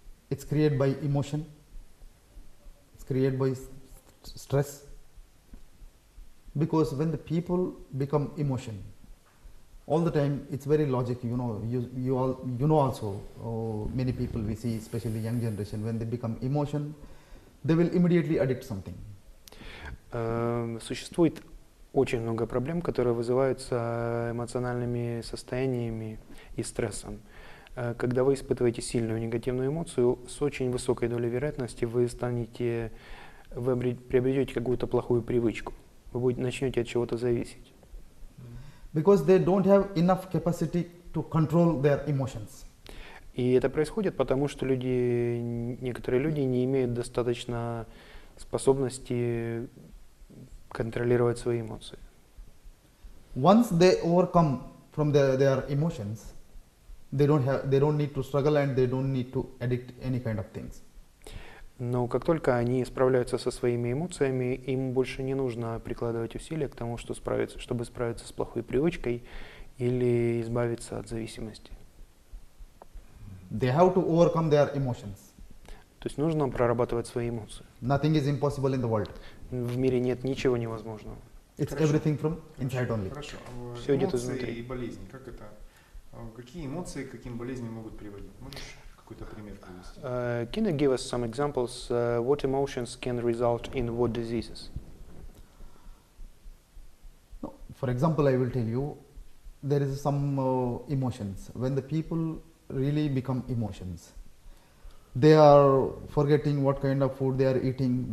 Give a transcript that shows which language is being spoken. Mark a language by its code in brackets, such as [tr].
[en] It's created by emotion. It's created by stress. Because when the people become emotion, all the time it's very logic. You know also many people we see, especially young generation, when they become emotion, they will immediately addict something. [ru] Существует очень много проблем, которые вызываются эмоциональными состояниями и стрессом. Когда вы испытываете сильную негативную эмоцию, с очень высокой долей вероятности вы приобретете какую-то плохую привычку. Вы начнете от чего-то зависеть. [en] Because they don't have enough capacity to control their emotions. [ru] И это происходит потому, что некоторые люди не имеют достаточно способности контролировать свои эмоции. [en] Once they overcome from their emotions, they don't need to struggle and they don't need to addict any kind of things. [ru] Но как только они справляются со своими эмоциями, им больше не нужно прикладывать усилия к тому, чтобы справиться с плохой привычкой или избавиться от зависимости. [en] They have to overcome their emotions. [ru] То есть нужно прорабатывать свои эмоции. [en] Nothing is impossible in the world. [ru] В мире нет ничего невозможного. [en] It's everything from inside only. [ru] Хорошо. Все идет Эмоции изнутри. и болезни. Как это? Какие эмоции к каким болезням могут приводить? Можешь какой-то пример привести? [en] Can you give us some examples? What emotions can result in what diseases? No, for example, I will tell you, there is some emotions. When the people really become emotions, they are forgetting what kind of food they are eating.